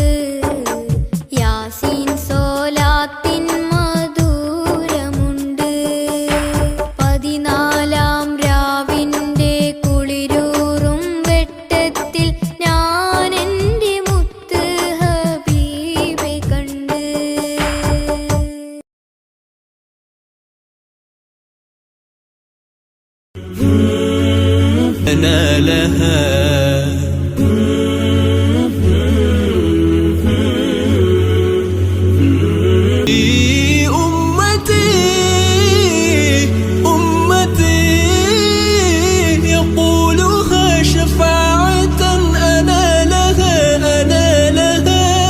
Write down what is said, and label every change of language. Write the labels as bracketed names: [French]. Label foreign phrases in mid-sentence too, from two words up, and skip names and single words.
[Malayalam] യാസീൻ സ്വലാത്തിൻ മധുരമുണ്ട്. 14 രാവിന്റെ കുളിരൂറും വെട്ടത്തിൽ ഞാൻ എൻ്റെ മുത്ത് ഹബീബെ കണ്ട്. [Arabic] أنا لها أمتي أمتي يقولها شفاعة أنا لها أنا لها.